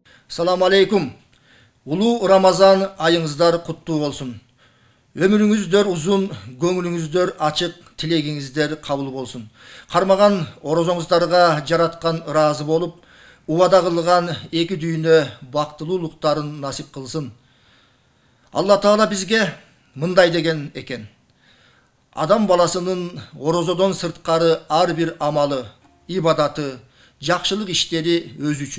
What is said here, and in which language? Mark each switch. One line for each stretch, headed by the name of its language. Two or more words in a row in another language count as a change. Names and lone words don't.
Arabic: Assalamu alaikum.
Kyrgyz: Ulu Ramazan ayыңыздар құтты болсын. Ömürüңүздөр uzun, көңүлүңүздөр ачык, тилегиңиздер кабыл болсын. Кармаган орозоңуздарга жараткан ыраазы болуп, убада кылган эки дүйнө бактылуулуктарын насип кылсын. Алла Таала бизге мындай деген экен. Адам баласынын орозодон сырткары ар бир амалы, ибадаты, жакшылык иштери өз үчүн.